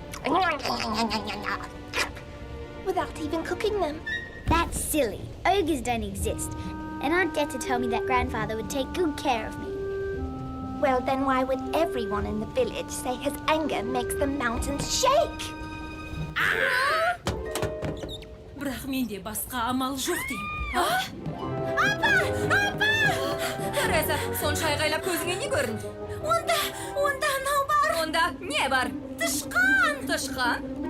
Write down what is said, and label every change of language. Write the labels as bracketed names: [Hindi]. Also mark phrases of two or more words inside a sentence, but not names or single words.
[English] Without even cooking them. That's silly. Ogres don't exist. And Aunt Detta told me that grandfather would take good care of me. Well, then why would everyone in the village say his anger makes the mountains shake? [Kazakh] Бірақ менде басқа амал жоқ дейм. Тереза, сонша айғайлап көзіңе не көрінді? Онда анау бар. Онда не бар? Тышқан. Тышқан?